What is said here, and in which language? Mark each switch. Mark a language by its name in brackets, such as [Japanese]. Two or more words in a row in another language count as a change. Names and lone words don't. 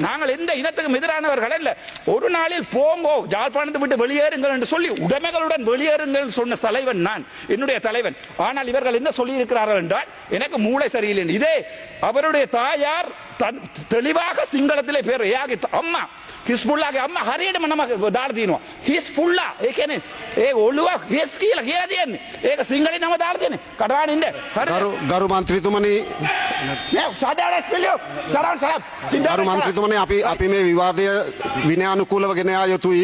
[Tamil] நாங்கள் எந்த இனத்துக்கும் எதிரானவர்கள் அல்ல. ஒரு நாளில் போங்கோ, யாழ்ப்பாணத்தை விட்டு வெளியேறுங்கள் என்று சொல்லி உடைமைகளுடன் வெளியேறுங்கள் சொன்ன தலைவன் நான், என்னுடைய தலைவன். ஆனால் இவர்கள் என்ன சொல்லி இருக்கிறார்கள் என்றால், எனக்கு மூளை சரியில்லை. இதே அவருடைய தாயார் தெளிவாக சிங்களத்திலே பேர் அம்மா [Sinhala] හිස්පුල්ලාගේ අම්මා හරියටම නම දාලා තියෙනවා. හිස්පුල්ලා ඒ කියන්නේ ඒ ඔළුව හිස් කියලා කියන්නේ. ඒක සිංහලෙන් නම දාලා තියෙන්නේ. කඩාගෙන ඉන්න. ගරු මන්ත්‍රීතුමනි නෑ සාදාරස් පිළියෝ. සරන් සරම්. ගරු මන්ත්‍රීතුමනි අපි මේ විවාදය විනයානුකූලව ගෙන යා යුතුයි.